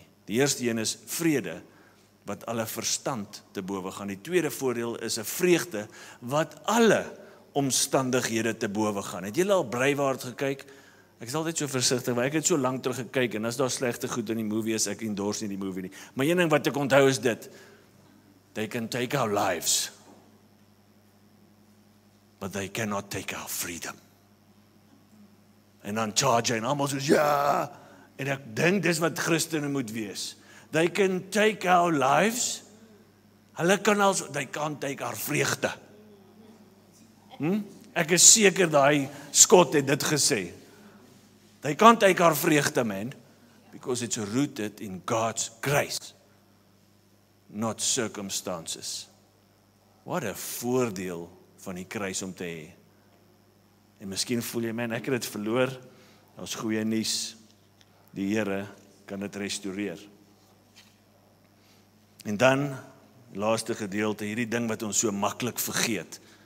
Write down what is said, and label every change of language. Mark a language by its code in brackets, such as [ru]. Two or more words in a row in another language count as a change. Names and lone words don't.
[af] Die eerste een is vrede wat alle verstand te bowe gaan. Die tweede voordeel is 'n vreugde wat alle omstandighede te bowe gaan. Het julle al Braveheart gekyk? Ek is altyd so versigtig, want ek het so lank terug gekyk en as daar slegte goed in die movie is, ek endorse nie die movie nie. Maar een ding wat ek onthou is dit: [en] they can take our lives, but they cannot take our freedom. [af] En dan charge en almal soos ja. En ek dink dis wat Christene moet wees. [en] They can take our lives. [af] Hulle kan [en] also, they can't take our vreugde. [af] Ek is seker daai Scott het dit gesê. [en] They can't take our vreugde, man, because it's rooted in God's grace, not circumstances. [af] Wat 'n voordeel van die kruis om te hê. En miskien voel jy, man, ek het dit verloor. Daar's goeie nuus. Die Here kan dit restoreer. En dan, laaste gedeelte, hierdie ding wat ons so maklik vergeet.